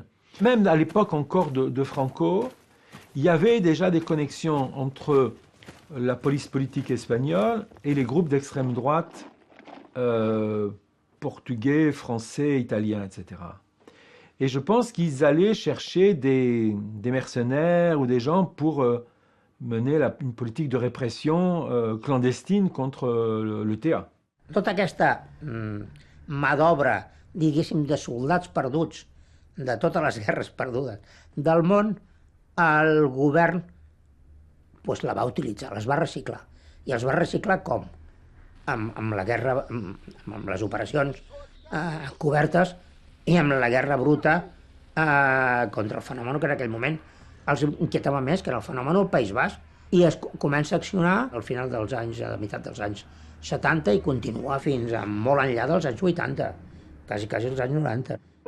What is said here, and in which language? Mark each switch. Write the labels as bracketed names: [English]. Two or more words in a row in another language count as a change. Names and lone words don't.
[French] Même à l'époque encore de Franco, il y avait déjà des connexions entre la police politique espagnole et les groupes d'extrême droite portugais, français, italiens, etc. Et je pense qu'ils allaient chercher des mercenaires ou des gens pour mener une politique de répression clandestine contre le TA. [Catalan] Tota aquesta mà d'obra, diguéssim, de soldats perduts, de totes les guerres perdudes del món, el govern pues, la va utilitzar, les va reciclar. I els va reciclar com? Amb la guerra, amb les operacions cobertes i amb la guerra bruta contra el fenomen que en aquell moment els inquietava més, que era el fenomen del País Basc, i es comença a accionar al final dels anys, a la meitat dels anys 70 i continua fins a molt enllà dels anys 80, quasi els anys 90.